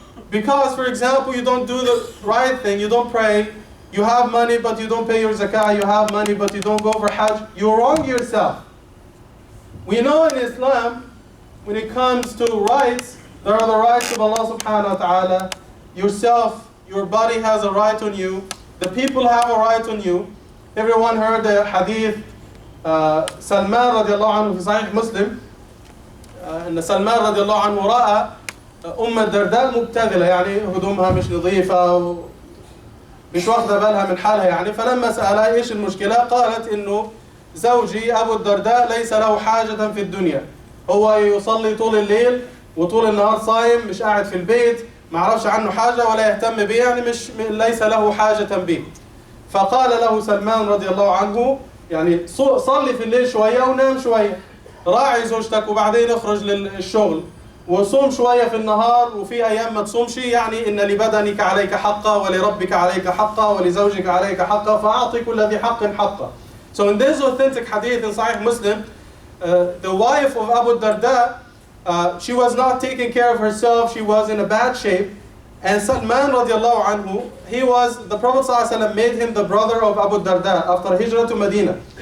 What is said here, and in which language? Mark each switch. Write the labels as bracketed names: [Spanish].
[English] Because, for example, you don't do the right thing, you don't pray, you have money but you don't pay your zakah, you have money but you don't go for hajj, you wrong yourself. We know in Islam, when it comes to rights, there are the rights of Allah subhanahu wa ta'ala. Yourself, your body has a right on you. The people have a right on you. Everyone heard the hadith, Salman radiallahu anhu [Arabic] في صحيح مسلم, أن سلمان رضي الله عنه رأى الدرداء مبتذلة، يعني هدومها مش نظيفة مش واخدة بالها من حالها يعني. فلما سألها إيش المشكلة قالت إنه زوجي أبو الدرداء ليس له حاجة في الدنيا. هو يصلي طول الليل وطول النهار صايم، مش قاعد في البيت، ما عرفش عنه حاجة ولا يهتم به، يعني ليس له حاجة به. فقال له سلمان رضي الله عنه يعني صلي في الليل شوية ونام شوية، راعي زوجتك وبعدين اخرج للشغل، وصوم شوية في النهار وفي أيام ما تصومش، يعني إن لبدنك عليك حقا ولربك عليك حقا ولزوجك عليك حقا فأعطي كل ذي حق حقا. [English] So in this authentic hadith in Sahih Muslim, the wife of Abu Darda, she was not taking care of herself, she was in a bad shape. And Salman radiallahu anhu, the Prophet ﷺ made him the brother of Abu Darda after Hijrah to Medina.